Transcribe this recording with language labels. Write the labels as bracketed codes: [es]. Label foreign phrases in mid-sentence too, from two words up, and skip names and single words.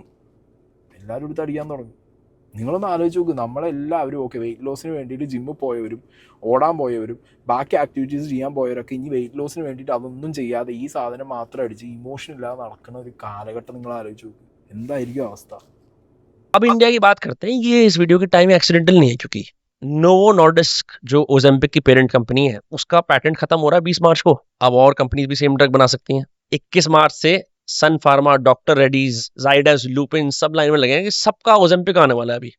[ml] എല്ലാവരും എടുത്ത് അടിക്കാൻ തുടങ്ങും. നിങ്ങളൊന്ന് ആലോചിച്ച് നോക്കും, നമ്മളെല്ലാവരും ഓക്കെ [en] weight lossinu [ml] വേണ്ടിയിട്ട് ജിമ്മിൽ പോയവരും ഓടാൻ പോയവരും ബാക്കി ആക്ടിവിറ്റീസ് ചെയ്യാൻ പോയവരൊക്കെ ഇനി [en] weight lossinu [ml] വേണ്ടിയിട്ട് അതൊന്നും ചെയ്യാതെ ഈ സാധനം മാത്രം അടിച്ച് ഇമോഷൻ ഇല്ലാതെ നടക്കുന്ന ഒരു കാലഘട്ടം നിങ്ങൾ ആലോചിച്ച് നോക്കും, എന്തായിരിക്കും അവസ്ഥ? [hi] अब इंडिया की बात करते हैं। ये इस वीडियो की [en] time accidental [hi] नहीं है, क्योंकि नोवो नॉर्डिस्क जो ओजेम्पिक की [en] parent company [hi] है उसका पैटेंट खत्म हो रहा है 20 मार्च को। अब और कंपनीज भी [en] same drug [hi] बना सकती हैं। 21 मार्च से सन फार्मा, डॉक्टर रेडीज, जाइडस, लुपिन सब लाइन में लगे हैं कि सबका ओजेम्पिक आने वाला है अभी।